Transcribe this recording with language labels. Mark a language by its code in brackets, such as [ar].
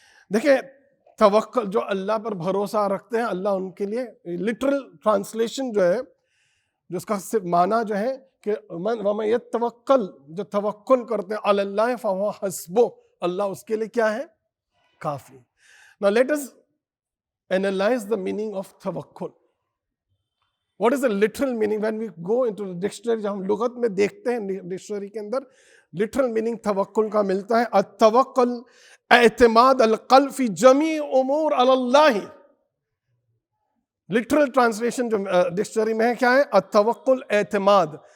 [ur] دیکھیں توکل جو اللہ پر بھروسہ رکھتے ہیں، اللہ ان کے لیے لٹرل ٹرانسلیشن جو ہے، جو اس کا صرف معنی جو ہے کہ [ar] وَمَا يَتَوَكَّلْ، [ur] جو توکل کرتے ہیں [ar] عَلَى اللَّهِ فَهُوَ حَسْبُهُ، [ur] اللہ اس کے لیے کیا ہے؟ کافی. [en] Now let us analyze the meaning of tawakkul. What is the literal meaning? When we go into the dictionary، [ur] جب ہم لغت میں دیکھتے ہیں ڈکشنری کے اندر literal meaning توکل کا ملتا ہے [ar] التوکل اعتماد القلب فی جمیع امور علی اللہ. [ur] لٹرل ٹرانسلیشن جو ڈکشنری میں ہے کیا ہے؟ [ar] التوکل اعتماد.